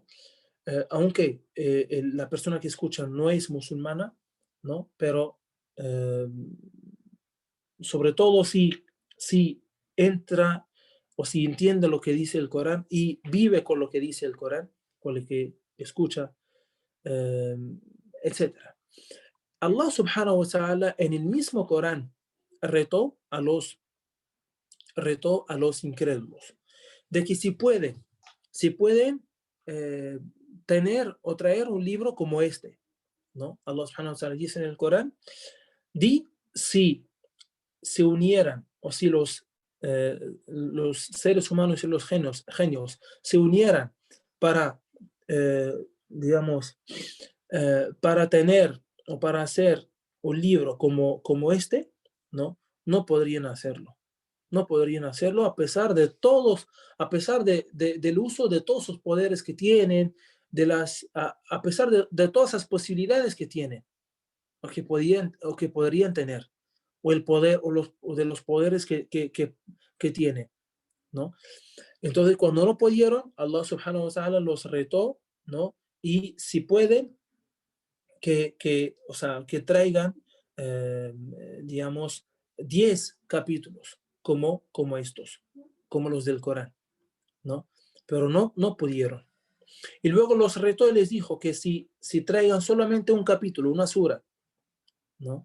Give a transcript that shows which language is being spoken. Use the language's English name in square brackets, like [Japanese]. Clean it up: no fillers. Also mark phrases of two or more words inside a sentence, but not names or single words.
[Spanish] Aunque la persona que escucha no es musulmana, ¿no? Pero eh, sobre todo si entra o si entiende lo que dice el Corán y vive con lo que dice el Corán, con lo que escucha, eh, etc. [Arabic] الله سبحانه وتعالى [Spanish] en el mismo Corán retó a los incrédulos de que si pueden eh, tener o traer un libro como este, ¿no? [Arabic] الله سبحانه وتعالى [Spanish] dice en el Corán, di si se unieran o si los seres humanos y los genios se unieran para, eh, digamos, para tener o para hacer un libro como este, ¿no? No podrían hacerlo. No podrían hacerlo a pesar de todos, a pesar del uso de todos los poderes que tienen, a pesar de todas las posibilidades que tienen o que podrían tener, o el poder o de los poderes que tiene, ¿no? Entonces, cuando no pudieron, [Arabic] الله سبحانه وتعالى [Spanish] los retó, ¿no? Y si pueden, o sea, que traigan, eh, digamos, 10 capítulos como estos, como los del Corán. ¿no? Pero no pudieron. Y luego los retó y les dijo que si traigan solamente un capítulo, una sura, ¿no?